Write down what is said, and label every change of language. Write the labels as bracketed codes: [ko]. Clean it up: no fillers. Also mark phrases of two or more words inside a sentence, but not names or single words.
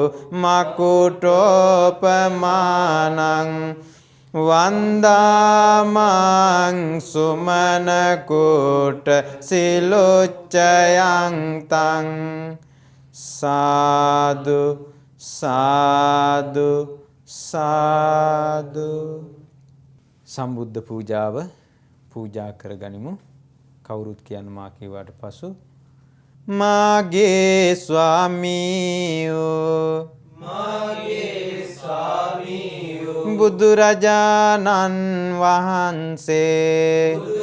[pi] මකුටෝපමානං වන්දාමං සුමනකුට සිලුච්චයං තං සාදු සාදු සාදු. [si] සම්බුද්ධ පූජාව පූජා කරගනිමු. කවුරුත් කියන්න මා කීවාට පසු මාගේ ස්වාමීයෝ බුදුරජාණන් වහන්සේ